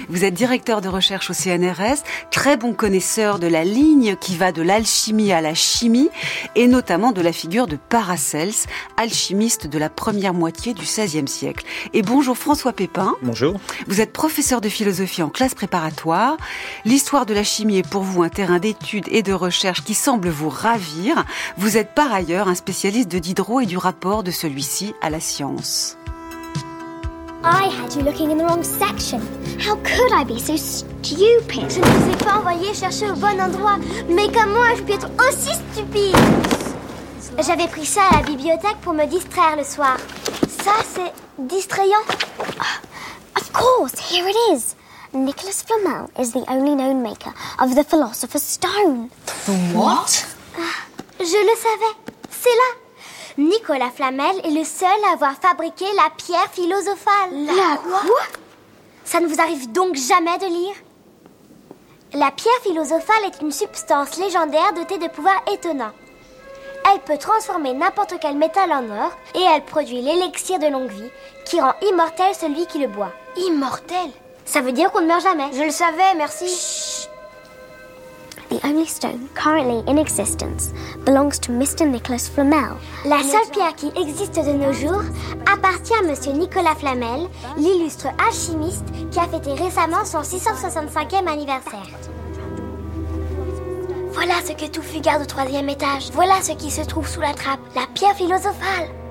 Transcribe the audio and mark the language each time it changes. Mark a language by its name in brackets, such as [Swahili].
[French] Vous êtes directeur de recherche au CNRS, très bon connaisseur de la ligne qui va de l'alchimie à la chimie et notamment de la figure de Paracelse, alchimiste de la première moitié du XVIe siècle. Et bonjour François Pépin. Bonjour. Vous êtes professeur de philosophie en classe préparatoire. L'histoire de la chimie est pour vous un terrain d'étude et de recherche qui semble vous ravir. Vous êtes par ailleurs un spécialiste de Diderot et du rapport de celui-ci à la science. [English] I had you looking in the wrong section. How could I be so stupid? [French] Je ne vous ai pas envoyé chercher au bon endroit. Mais comment ai-je pu être aussi stupide? J'avais pris ça à la bibliothèque pour me distraire le soir. Ça, c'est distrayant. [English] Of course, here it is. Nicolas Flamel is the only known maker of the Philosopher's Stone. The what? [French] Je le savais. C'est là. Nicolas Flamel est le seul à avoir fabriqué la pierre philosophale. La quoi? Ça ne vous arrive donc jamais de lire? La pierre philosophale est une substance légendaire dotée de pouvoirs étonnants. Elle peut transformer n'importe quel métal en or et elle produit l'élixir de longue vie qui rend immortel celui qui le boit. Immortel? Ça veut dire qu'on ne meurt jamais. Je le savais, merci. Chut! [English] The only stone currently in existence belongs to Mr. Nicolas Flamel. [French] La seule pierre qui existe de nos jours appartient à Monsieur Nicolas Flamel, l'illustre alchimiste qui a fêté récemment son 665e anniversaire. Voilà ce que Touffu garde au troisième étage. Voilà ce qui se trouve sous la trappe, la pierre philosophale.